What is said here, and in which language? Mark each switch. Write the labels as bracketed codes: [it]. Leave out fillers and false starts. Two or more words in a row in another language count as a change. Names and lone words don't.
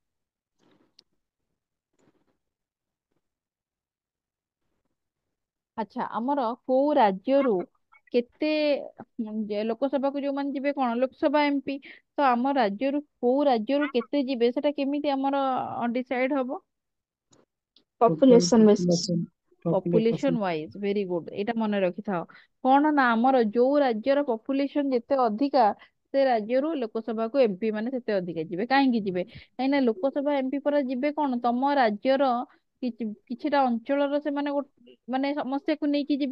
[or] ଆଚ୍ଛା ଆମର କୋଉ ରାଜ୍ୟରୁ କେତେ ଲୋକସଭାକୁ ଯୋଉମାନେ ଯିବେ କଣ ଲୋକସଭା ଏମପି, ତ ଆମ ରାଜ୍ୟରୁ କୋଉ ରାଜ୍ୟରୁ କେତେ ଯିବେ ସେଟା କେମିତି ଆମର ଡିସାଇଡ ହବ? [en] Total population basis population. ପପୁଲେସନ Population. wise. very good, [or] ଏଇଟା ମନେ ରଖିଥାଅ। କଣ ନା ଆମର ଯୋଉ ରାଜ୍ୟର ପପୁଲେସନ ଯେତେ ଅଧିକା ସେ ରାଜ୍ୟରୁ ଲୋକସଭାକୁ ଏମପି ମାନେ ସେତେ ଅଧିକା ଯିବେ। କାହିଁକି ଯିବେ? କାହିଁକି ନା ଲୋକସଭା ଏମପି ପରା ଯିବେ କଣ ତମ ରାଜ୍ୟର କିଛିଟା ଅଞ୍ଚଳର ସେମାନେ ମାନେ ସମସ୍ୟାକୁ ନେଇକି ଯିବେ।